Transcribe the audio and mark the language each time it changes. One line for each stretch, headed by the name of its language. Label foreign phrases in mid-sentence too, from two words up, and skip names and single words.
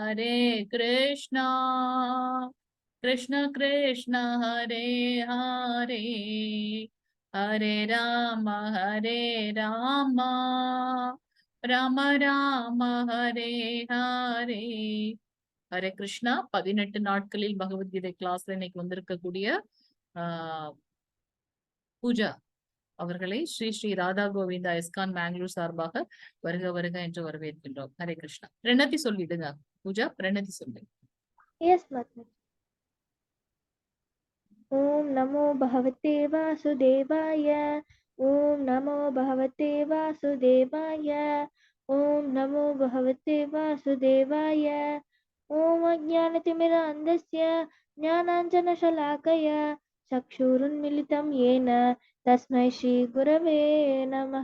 Sanskrit: कृष्ण कृष्ण हरे हरे हरे राम राम राम हरे हरे ஹரே கிருஷ்ணா.
Tamil: 18 நாட்களில் பகவத்கீதை கிளாஸ்ல இன்னைக்கு வந்திருக்கக்கூடிய பூஜா அவர்களை ஸ்ரீ ஸ்ரீ ராதா கோவிந்தா இஸ்கான் மேங்களூர் சார்பாக வருக வருக என்று வரவேற்கின்றோம். ஹரே கிருஷ்ணா. பிரணதி சொல்லிடுங்க பூஜா, பிரணதி சொல்லுங்க.
Sanskrit: यस माता ओम नमो भगवते वासुदेवाय ओम नमो भगवते वासुदेवाय ओम नमो भगवते वासुदेवाय ओम अज्ञानतिमिरान्धस्य ज्ञानाञ्जनशलाकया चक्षुरुन्मिलितं येन तस्मै श्रीगुरवे नमः।